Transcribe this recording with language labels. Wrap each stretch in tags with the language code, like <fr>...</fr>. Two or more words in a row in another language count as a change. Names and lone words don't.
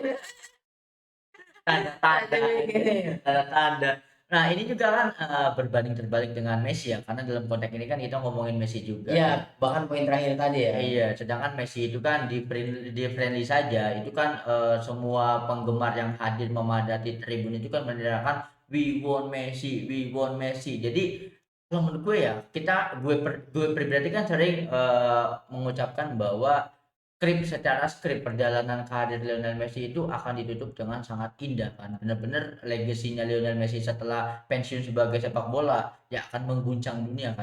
<id>Tanda-tanda, tanda-tanda. Nah ini juga kan berbanding terbalik dengan Messi ya, karena dalam konteks ini kan kita ngomongin Messi juga. Iya, bahkan poin terakhir tadi ya. Iya, sedangkan Messi itu kan di friendly saja, itu kan semua penggemar yang hadir memadati tribun itu kan meneriakan</id> <en>we want Messi, we want Messi.</en> <id>Jadi kalau menurut gue ya, gue pribadi kan sering mengucapkan bahwa skrip perjalanan karir Lionel Messi itu akan ditutup dengan sangat indah kan. Benar-benar legasinya Lionel Messi setelah pensiun sebagai sepak bola ya akan mengguncang dunia kan.</id>